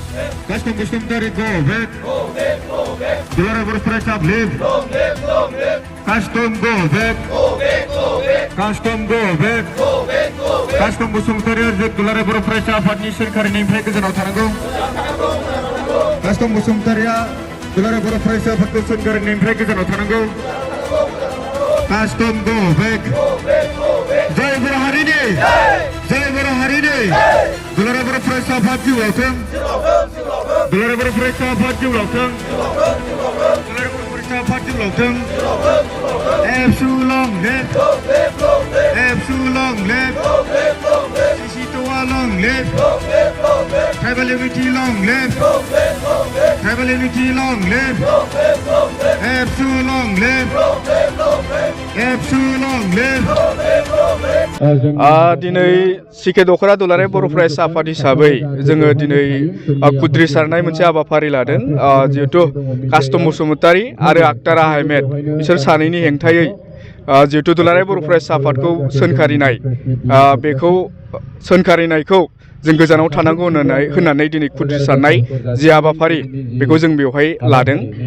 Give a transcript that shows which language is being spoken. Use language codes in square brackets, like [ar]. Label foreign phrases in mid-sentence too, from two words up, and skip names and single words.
[en] Custom Bosumtari go back. Dulara बर Faraisa leave. Custom go back. Custom go back. [brx] Custom Bosumtari Dulara बर Faraisa Afatni सोरखारनिफ्राय गोजानाव थानांगौ. Custom Bosumtariया Dulara बर Faraisa Afatखौ सोरखारनिफ्राय गोजानाव थानांगौ. [en] Custom go back. [brx] जय बर' हारिनि जय बर' हारिनि दुलाराय बर' फरायसा आफाद जिउ लावथों दुलाराय बर' फरायसा आफाद जिउ लावथों दुलाराय बर' फरायसा आफाद जिउ लावथों [en] Absu long live Absu long live Sisitoa long live Tribal unity long live Tribal unity long live Absu long live Absu long live [brx] दिनै सिके दख'रा दुलाराय बर' फरायसा आफाद हिसाबै जोङो दिनै खुद्रिसारनाय मोनसे हाबाफारि लादों जिहेतु कास्टम बसुमतारी आरो आक्तार आहमेद बिसोर सानैनि हेंथायै जिहेतु दुलाराय बर' फरायसा आफादखौ सोनखारिनाय बेखौ सोनखारिनायखौ जों गोजानाव थानांगौ होननानै दिनै खुद्रिसारनाय जि हाबाफारि बेखौ जों बेवहाय लादों